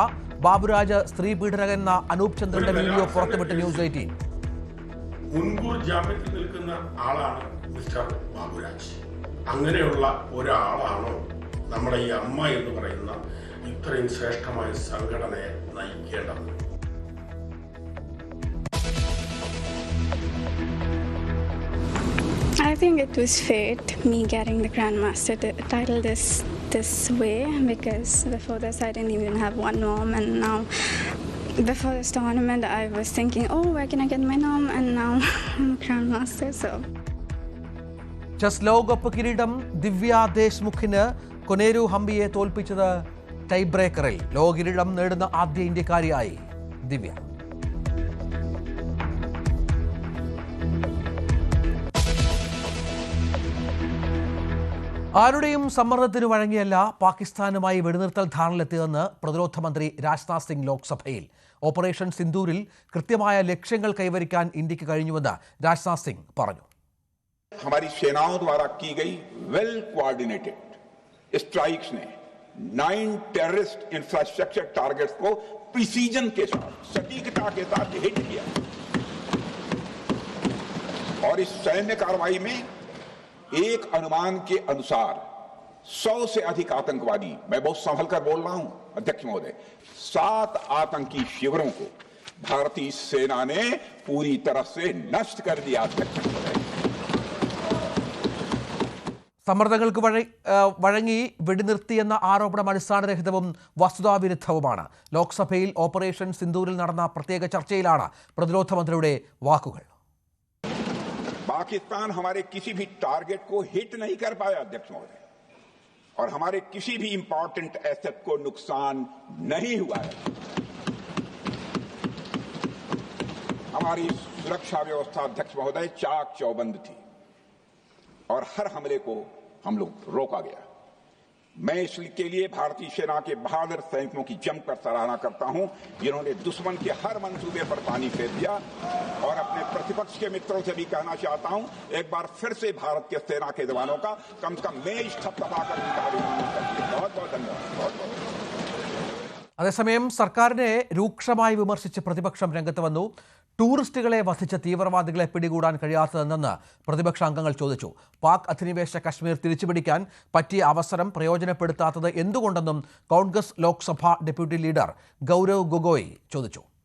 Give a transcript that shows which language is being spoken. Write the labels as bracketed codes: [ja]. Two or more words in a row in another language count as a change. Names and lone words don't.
[ml] ബാബുരാജ് സ്ത്രീ പീഡനകെന്ന അനൂപ് ചന്ദ്രന്റെ വീഡിയോ പുറത്തുവിട്ട് ന്യൂസ് 18. മുൻകൂർ ജാമ്യത്തിൽ നിൽക്കുന്ന ആളാണ് മിസ്റ്റർ ബാബുരാജ്. അങ്ങനെയുള്ള ഒരാളാണോ നമ്മുടെ ഈ അമ്മ എന്ന് പറയുന്ന ഇത്രയും ശ്രേഷ്ഠമായ സംഘടനയെ നയിക്കേണ്ടത്? [en] I think it was fate, me getting the Grandmaster title this way, because before this I didn't even have one norm, and now before this tournament I was thinking, oh, where can I get my norm, and now I'm a Grandmaster. So [ml] ചെസ് ലോകകപ്പ് കിരീടം ദിവ്യ ദേശ്മുഖിന്. കൊനേരു ഹംപിയെ തോൽപ്പിച്ചത് ടൈ ബ്രേക്കറിൽ. ലോക കിരീടം നേടുന്ന ആദ്യ ഇന്ത്യക്കാരിയായി ദിവ്യ. ആരുടെയും സമ്മർദ്ദത്തിന് വഴങ്ങിയല്ല പാകിസ്ഥാനുമായി വെടിനിർത്തൽ ധാരണയിലെത്തിയതെന്ന് പ്രതിരോധ മന്ത്രി രാജ്നാഥ് സിംഗ് ലോക്സഭയിൽ. ഓപ്പറേഷൻ സിന്ദൂരിൽ കൃത്യമായ ലക്ഷ്യങ്ങൾ കൈവരിക്കാൻ ഇന്ത്യക്ക് കഴിഞ്ഞുവെന്ന് രാജ്നാഥ് സിംഗ് പറഞ്ഞു. [hi] हमारी सेनाओं द्वारा की गई [en] well coordinated strikes [hi] ने 9 [en] terrorist infrastructure targets [hi] को प्रिसीजन के साथ, सटीकता के साथ हिट किया. और इस सैन्य कार्रवाई में एक अनुमान के अनुसार 100 से अधिक आतंकवादी, मैं बहुत संभल कर बोल रहा हूं अध्यक्ष महोदय, 7 आतंकी शिविरों को भारतीय सेना ने पूरी तरह से नष्ट कर दिया. अध्यक्ष महोदय, [ml] സമ്മർദ്ദങ്ങൾക്ക് വഴങ്ങി വെടിനിർത്തിയെന്ന ആരോപണം അടിസ്ഥാനരഹിതവും വസ്തുതാവിരുദ്ധവുമാണ്. ലോക്സഭയിൽ ഓപ്പറേഷൻ സിന്ദൂരിൽ നടന്ന പ്രത്യേക ചർച്ചയിലാണ് പ്രതിരോധ മന്ത്രിയുടെ വാക്കുകൾ. [hi] पाकिस्तान हमारे किसी भी टारगेट को हिट नहीं कर पाया अध्यक्ष महोदय, और हमारे किसी भी [en] important asset [hi] को नुकसान नहीं हुआ है. हमारी सुरक्षा व्यवस्था अध्यक्ष महोदय चाक चौबंद थी और हर हमले को हम लोग रोका गया. मैं इसके लिए भारतीय सेना के बहादुर सैनिकों की जमकर सराहना करता हूं, जिन्होंने दुश्मन के हर मंसूबे पर पानी फेर दिया। और अपने प्रतिपक्ष के मित्रों से भी कहना चाहता हूं, एक बार फिर से भारत के सेना के जवानों का कम से कम मेज थपथपाकर उनका अभिनंदन करिए। बहुत बहुत धन्यवाद। बहुत बहुत [ml] അതേസമയം സർക്കാരിനെ രൂക്ഷമായി വിമർശിച്ച് പ്രതിപക്ഷം രംഗത്ത് വന്നു. ടൂറിസ്റ്റുകളെ വധിച്ച തീവ്രവാദികളെ പിടികൂടാൻ കഴിയാത്തതെന്ന് പ്രതിപക്ഷ അംഗങ്ങൾ ചോദിച്ചു. പാക് അധിനിവേശ കശ്മീർ തിരിച്ചുപിടിക്കാൻ പറ്റിയ അവസരം പ്രയോജനപ്പെടുത്താത്തത് എന്തുകൊണ്ടെന്നും കോൺഗ്രസ് ലോക്സഭാ ഡെപ്യൂട്ടി ലീഡർ ഗൗരവ് ഗൊഗോയ് ചോദിച്ചു.